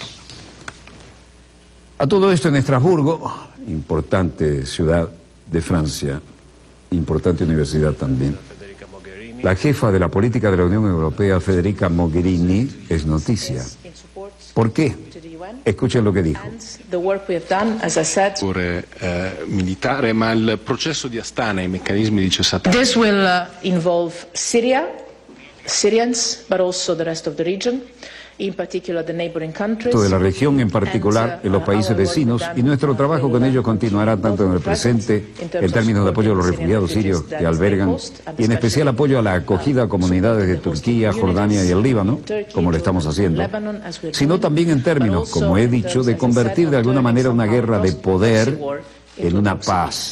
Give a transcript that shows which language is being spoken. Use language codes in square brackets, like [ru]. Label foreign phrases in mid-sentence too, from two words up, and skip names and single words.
[es] A todo esto en Estrasburgo, importante ciudad de Francia, importante universidad también, la jefa de la política de la Unión Europea, Federica Mogherini, es noticia. ¿Por qué? Escuchen lo que dijo. [it] Militare, ma il processo di Astana, i meccanismi di cessate. [en] This will involve Syria, Syrians, but also the rest of the region, in particular the neighboring countries. [es] De la región, en particular en los países vecinos, y nuestro trabajo con ellos continuará tanto en el presente, en términos de apoyo a los refugiados sirios que albergan, y en especial apoyo a la acogida a comunidades de Turquía, Jordania y el Líbano, como lo estamos haciendo, sino también en términos, como he dicho, de convertir de alguna manera una guerra de poder en una paz.